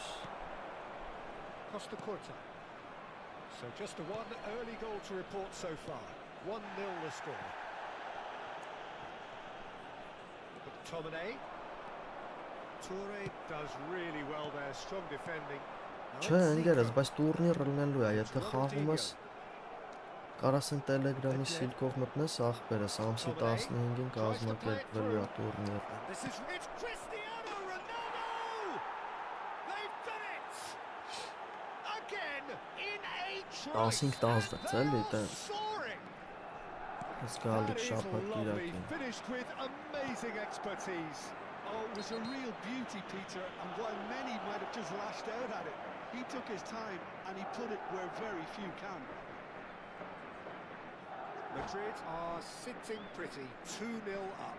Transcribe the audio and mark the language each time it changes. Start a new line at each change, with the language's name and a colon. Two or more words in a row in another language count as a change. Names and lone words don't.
English: Costa Curta. So just the one early goal to report so far. 1-0 the score. McTominay. Toure does really well there, strong defending.
Armenian: Չէ, ընկերս, բայց տուրնիրը լինելու է, եթե խաղում ես կարաս են Telegram-ի սիլքով մտնես ախպերս, ամսի 15-ին կազմակերպվելու է տուրնիր։
English: This is it's Cristiano Ronaldo! They've done it! Again in a trice.
Armenian: 15-16 էլի, տենց։
English: Soaring!
Armenian: Զգալի
English: That is
Armenian: շաբաթ
English: lovely,
Armenian: կիրակին։
English: finished with amazing expertise. Oh, it was a real beauty, Peter, and while many might have just lashed out at it, he took his time and he put it where very few can. Madrid are sitting pretty, 2-0 up.